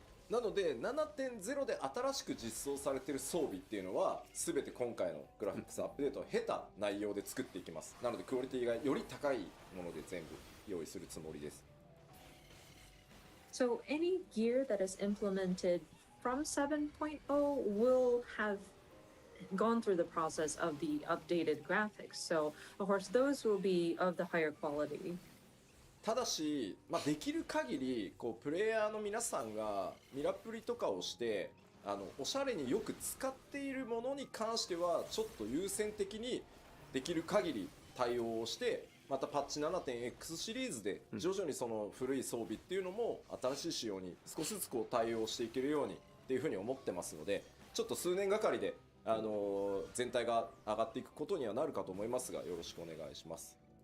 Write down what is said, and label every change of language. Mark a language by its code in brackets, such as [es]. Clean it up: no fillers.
[ja] なので 7.0 で新しく実装されている装備っていうのは全て今回のグラフィックスアップデートを経た内容で作っていきます。なのでクオリティがより高いもので全部用意するつもりです。 [en] So any gear that is implemented from 7.0 will have gone through the process of the updated graphics. So of course those will be of the higher quality. [ja] ただし、できる限りこうプレイヤーの皆さんがミラプリとかをしておしゃれによく使っているものに関してはちょっと優先的にできる限り対応をして、またパッチ 7.x シリーズで徐々にその古い装備っていうのも新しい仕様に少しずつこう対応していけるようにっていうふうに思ってますので、ちょっと数年がかりで全体が上がっていくことにはなるかと思いますが、よろしくお願いします。